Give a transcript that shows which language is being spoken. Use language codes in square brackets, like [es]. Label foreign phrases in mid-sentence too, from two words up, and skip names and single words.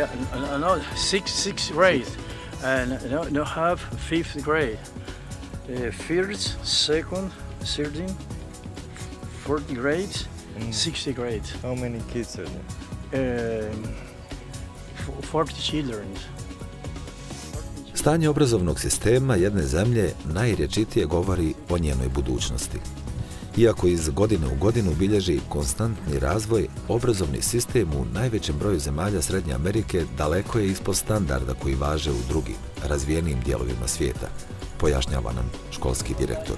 [en] Yeah, no, six grade, and no have 5th grade. First, second, 13, 4th grade, 6th grade. How many kids are there? 40 children. [sr] Stanje obrazovnog sistema jedne zemlje najrječitije govori o njenoj budućnosti. Iako iz godine u godinu bilježi konstantni razvoj, obrazovni sistem u najvećem broju zemalja Srednje Amerike daleko je ispod standarda koji važe u drugim, razvijenijim dijelovima svijeta, pojašnjava nam školski direktor.